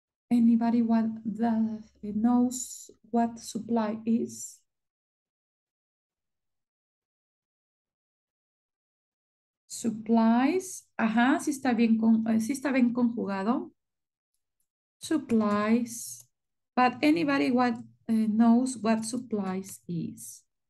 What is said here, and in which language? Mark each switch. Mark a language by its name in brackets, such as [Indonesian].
[English] Anybody knows what supply is? [Spanish] Supplies, ajá, sí está bien conjugado. [English] Supplies, but anybody knows what supplies is?